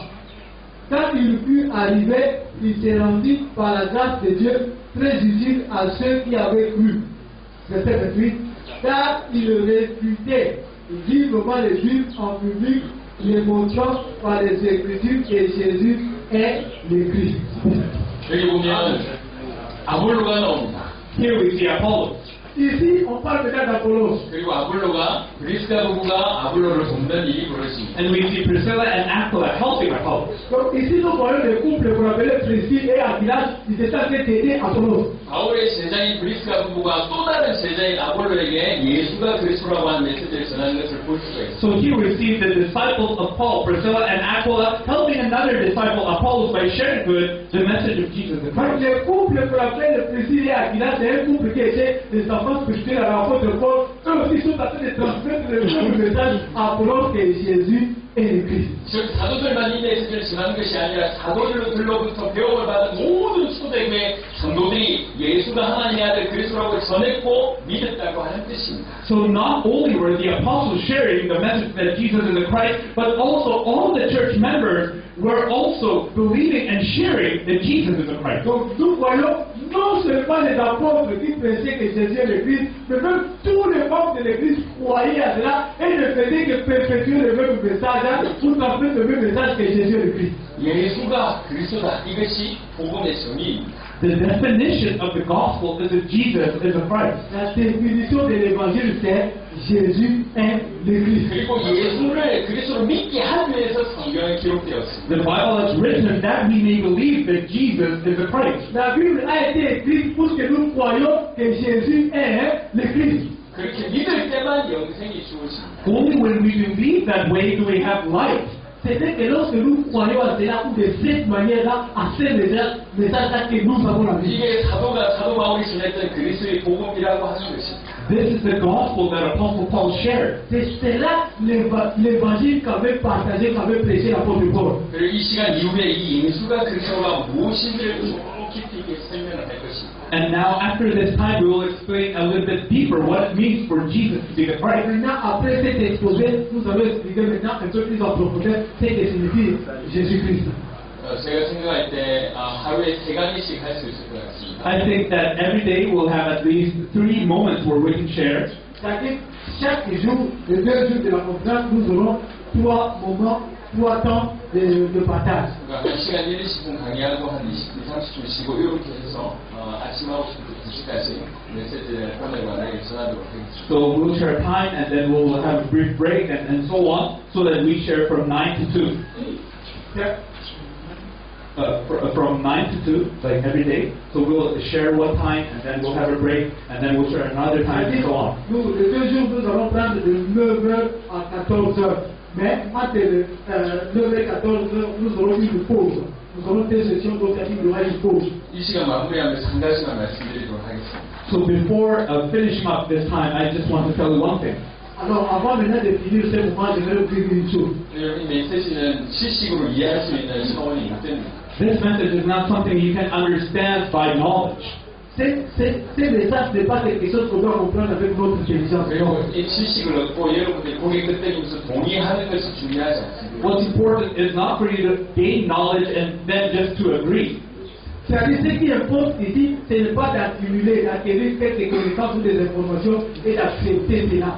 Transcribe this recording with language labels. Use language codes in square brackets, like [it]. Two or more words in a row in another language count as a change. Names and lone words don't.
[fr] Quand il fut arrivé, il se rendit par la grâce de Dieu très utile à ceux qui avaient cru. Verset 28. Car il réfutait vivement les Juifs en public, les montrant par les Écritures que Jésus est le Christ. [ko] 여기 보면 아볼로가 나옵니다. [en] Here we see Apollos. [fr] Ici, on parle maintenant d'Apollos. [ko] 그리고 아볼로가 브리스가 부부가 아볼로를 돕는 일이 벌어집니다. [en] And we see Priscilla and Aquila helping Apollos. [fr] Donc ici, nous voyons le couple qu'on appelait Priscille et Aquilas, ils étaient en train d'aider Apollos. [ko] 바울의 제자인 브리스가 부부가 또 다른 제자인 아볼로에게 예수가 그리스도라고 하는 메시지를 전하는 것을 볼 수가 있습니다. [en] So here we see the disciples of Paul, Priscilla and Aquila, helping another disciple, Apollos, by sharing the message of Jesus the [fr] Donc [en] Christ. [fr] le couple qu'on appelle Priscille et Aquilas, c'est un couple qui était des enfants spirituels à l'apôtre Paul. Eux aussi sont en train de transmettre le message à Apollos que Jésus est le Christ. [ko] 즉 사도들만 이 메시지를 전하는 것이 아니라 사도들로부터 배움을 받은 모든 초대교회 성도들이 예수가 하나님의 아들 그리스도라고 전했고 믿었다고 하는 뜻입니다. [en] So not only were the apostles sharing the message that Jesus is the Christ, but also all the church members were also believing and sharing that Jesus is the Christ. [fr] Donc nous voyons non seulement les apôtres qui prêchaient que Jésus est le Christ, mais même tous les membres de l'Église croyaient à cela et ne faisaient que perpétuer le même message, tout en fait le même message que Jésus est le Christ. [ko] 예수가 그리스도다. 이것이 복음의 정의입니다. [en] The definition of the gospel is that Jesus is the Christ. [fr] La définition de l'évangile, c'est Jésus est le Christ. [ko] 그리고 예수를 그리스도로 믿게 하기 위해서 성경에 기록되었습니다. [en] The Bible has written that we may believe that Jesus is the Christ. [fr] La Bible a été écrite pour que nous croyions que Jésus est le Christ. [ko] 그렇게 믿을 때만 영생이 주어집니다. [en] Only when we believe that way do we have life. [fr] C'est que lorsque nous croyons à cela, ou de cette manière-là, à ce message-là que nous avons la vie. [ko] 이게 사도 바울이 전했던 그리스도의 복음이라고 하는 것입니다. [en] This is the gospel that Apostle Paul shared. [fr] C'est là l'évangile qu'avait partagé, qu'avait prêché l'apôtre Paul. [ko] 그리고 이 시간 이후에 이 예수가 그리스도가 무엇인지를 좀 깊이 있게 설명을 할 것입니다. [en] And now, after this time, we will explain a little bit deeper what it means for Jesus to be the Christ. [fr] Maintenant, après cet exposé, nous allons expliquer maintenant un peu plus en profondeur ce que signifie Jésus-Christ. [ko] 제가 생각할 때 하루에 3가지씩 할 수 있을 것 같습니다. [en] I think that every day we'll have at least 3 moments where we can share. [fr] C'est-à-dire, chaque jour, les 2 jours de la conférence, nous aurons 3 moments, 3 temps de partage. [ko] 그러니까 1시간 20분 강의하고 한 20분, 30분 쉬고 이렇게 해서 아침 9시부터 2시까지 메시지를 보내관에게 전하도록 하겠습니다. [en] So we'll share time and then we'll have a brief break and so on, so that we share from 9 to 2. From 9 to 2, like every day. So we'll share one time and then we'll have a break and then we'll share another time and so on. [fr] Nous, les 2 jours, nous allons prendre de 9h à 14h. Mais entre 9h et 14h, nous aurons une pause. Nous aurons 2 sessions, donc il y aura une pause. [ko] 이 시간 마무리하면서 한 가지만 말씀드리도록 하겠습니다. [en] So before finishing up this time, I just want to tell you one thing. [fr] Alors, avant maintenant de finir ce moment, j'aimerais vous dire une chose. [ko] 여러분, 이 메시지는 지식으로 이해할 수 있는 차원이 있습니다. [en] This message is not something you can understand by knowledge. [fr] Ce message n'est pas quelque chose qu'on doit comprendre avec notre intelligence. [ko] 그리고 이 지식을 얻고 여러분들이 고개 끄덕이면서 동의하는 것이 중요하지 않습니다. [en] What's important is not for you to gain knowledge and then just to agree. [fr] C'est-à-dire, ce qui importe ici, ce n'est pas d'accumuler, d'acquérir quelques connaissances ou des informations et d'accepter cela.